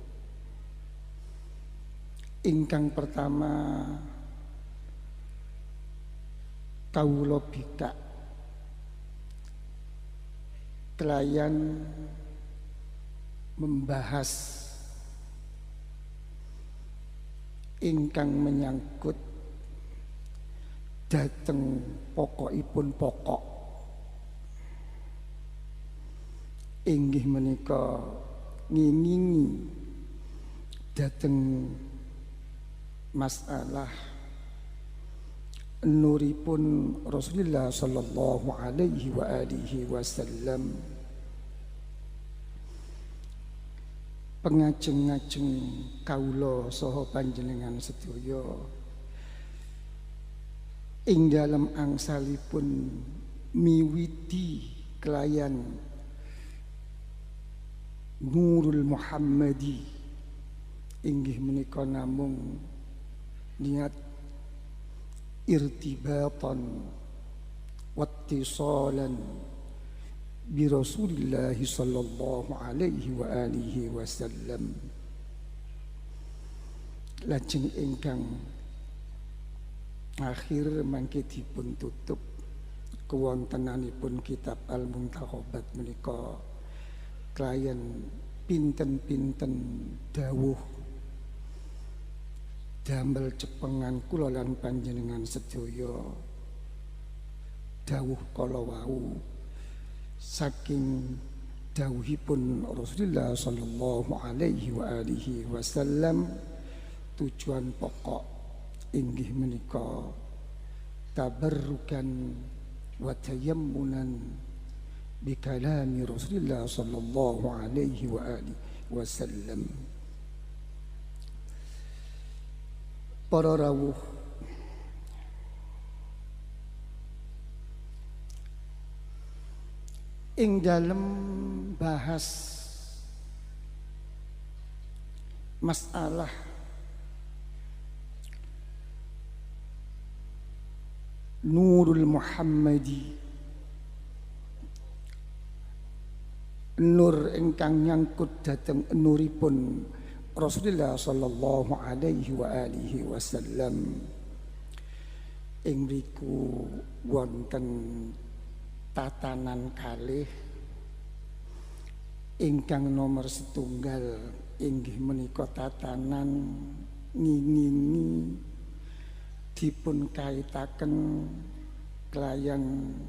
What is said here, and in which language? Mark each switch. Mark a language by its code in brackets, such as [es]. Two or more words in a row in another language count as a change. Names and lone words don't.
[jv] ingkang pertama kawula bikak kelayan membahas ingkang menyangkut dhateng pokokipun pokok inggih menika nginingi dhateng masalah nuripun Rasulullah [ar] صلى الله عليه وعلى آله وسلم, [jv] pengajeng-ajeng kawula saha panjenengan sedaya ing dalem angsalipun miwiti kelayan Nurul Muhammadi inggih menika namung niat [ar] ارتباطا واتصالا برسول الله صلى الله عليه وعلى آله وسلم. [jv] Lajeng ingkang akhir mangke dipun tutup kewontenanipun kitab Al-Muntakhabat menika kelayan pinten-pinten dawuh damel cepengan kula lan panjenengan sedaya dawuh kala wau saking dawuhipun Rasulullah [ar] صلى الله عليه وعلى آله وسلم, [jv] tujuan pokok inggih menika [ar] تبركا وتيمنا بكلام رسول الله صلى الله عليه وعلى آله وسلم. [jv] Para rawuh ing dalem bahas masalah Nurul Muhammadi, nur ingkang nyangkut dhateng nuripun Rasulullah [ar] صلى الله عليه وعلى آله وسلم, [jv] ing mriku wonten tatanan kalih ingkang nomor setunggal inggih menika tatanan ngingingi dipun kaitaken kelayan